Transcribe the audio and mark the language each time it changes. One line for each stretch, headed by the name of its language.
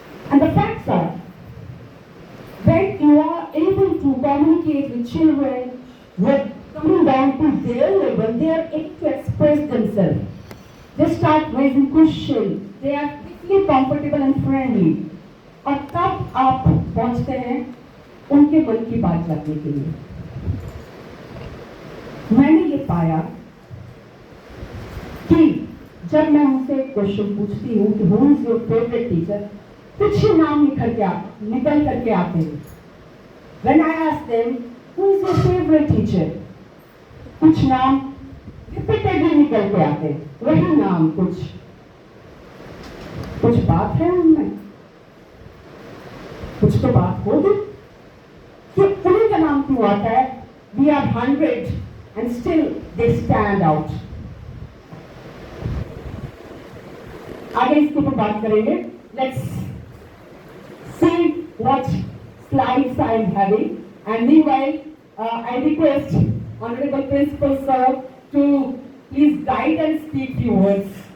English: And the facts are, when you are able to communicate with children, with coming down to their level, they are able to express themselves. They start raising questions. They are feel comfortable and friendly.
Hindi: और तब आप पहुंचते हैं उनके मन की बात जानने के लिए. मैंने ये पाया कि जब मैं उनसे क्वेश्चन पूछती हूँ कि
English: who is your favourite teacher,
Hindi: कुछ नाम निकल करके आते हैं.
English: When I ask them who is your favorite teacher,
Hindi: कुछ नाम रिपीटेडली निकल के आते हैं, वही नाम. कुछ बात है उनमें, कुछ तो बात होगी कि उन्हीं का नाम क्यों आता है.
English: We are 100 and still they stand out.
Hindi: आगे इसके ऊपर बात करेंगे.
English: Let's see what slides I am having, and meanwhile I request Honorable Principal Sir to please guide and speak few words.